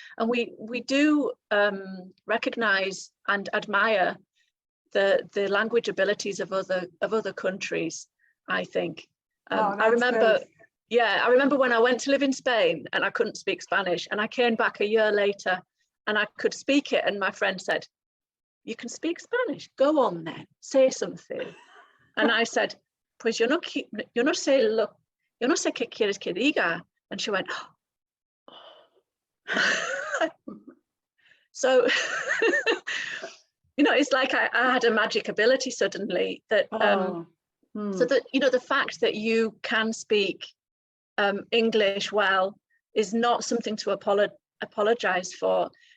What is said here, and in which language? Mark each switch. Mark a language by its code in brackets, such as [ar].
[en] And we do recognize and admire the language abilities of other countries, I think. I remember great. Yeah, I remember when I went to live in Spain and I couldn't speak Spanish, and I came back a year later and I could speak it, and my friend said, you can speak Spanish, go on then, say something. And I said, [es] pues yo no sé qué quieres que diga. [en] And she went, oh. So, it's like I had a magic ability suddenly that, so that, the fact that you can speak English well is not something to apologize for.